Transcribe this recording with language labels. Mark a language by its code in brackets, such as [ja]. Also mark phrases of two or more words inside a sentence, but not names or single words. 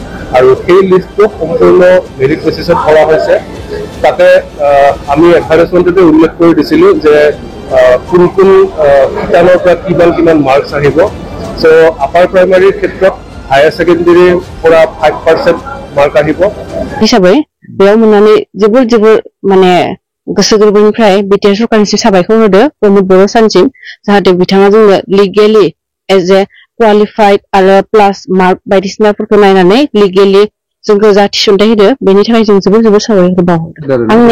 [as] আৰু সেই লিষ্টটো সম্পূৰ্ণ মেৰিট বেচিছত কৰা হৈছে। তাতে আমি এডভাৰটাইজমেণ্টতে উল্লেখ কৰি দিছিলোঁ যে কোন কোন শিতানৰ পৰা কিমান মাৰ্কছ আহিব। চ' [en] upper primary [as] ক্ষেত্ৰত [en] higher secondary [as] পৰা 5% মাৰ্ক আহিব [brx] हिसाबै बेयाव मोननानै जोबोर माने गोसो गोरबोनिफ्राय बिटिआर सरकारनिसिम साबायखर होदो प्रमोद बर' सानसिम जाहाथे बिथाङा जोंनो लिगेलि [en] as a qualified [brx] आरो [en] plus mark [brx] बायदिसिनाफोरखौ नायनानै लिगेलि जोंखौ जा थिसनथाइ होदो बेनि थाखाय जों जोबोर साबायखर बावहरदों।